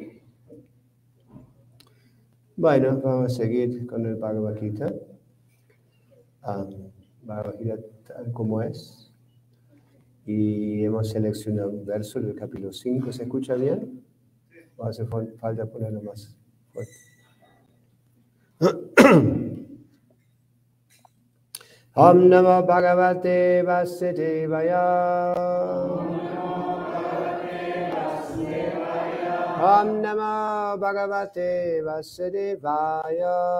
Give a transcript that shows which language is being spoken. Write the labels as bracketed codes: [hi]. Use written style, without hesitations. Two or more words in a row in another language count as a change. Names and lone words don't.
[es] Bueno, vamos a seguir con el Bhagavad Gita. Bhagavad Gita tal como es. Y hemos seleccionado un verso del capítulo 5. ¿Se escucha bien? ¿O hace falta ponerlo más fuerte? [sa] Om Namo Bhagavate Vasudevaya. Om Namo Bhagavate Vasudevaya.